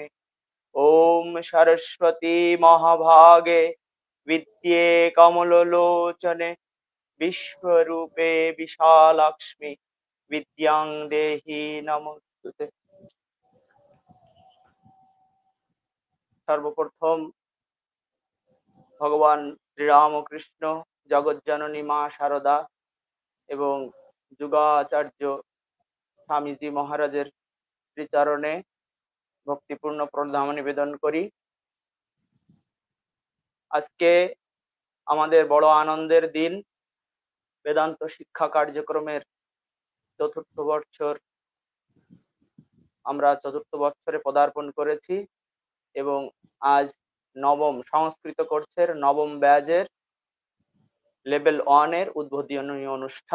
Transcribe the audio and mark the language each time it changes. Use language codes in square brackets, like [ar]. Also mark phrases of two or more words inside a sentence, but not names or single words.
[sa] ॐ सरस्वती महाभागे विद्ये कमललोचने विश्वरूपे विशालाक्ष्मी विद्यां देहि नमोस्तुते। [bn] সর্বপ্রথম ভগবান শ্রীরামকৃষ্ণ জগজ্জননী মা শারদা এবং যুগাচার্য স্বামীজি মহারাজের শ্রীচরণে ভক্তিপূর্ণ প্রণাম নিবেদন করি। আজকে আমাদের বড় আনন্দের দিন। বেদান্ত শিক্ষা কার্যক্রমের চতুর্থ বর্ষর আমরা চতুর্থ বৎসরে পদার্পণ করেছি এবং আজ নবম সংস্কৃত কোর্সের নবম ব্যাচের লেভেল 1 এর উদ্বোধনী অনুষ্ঠান।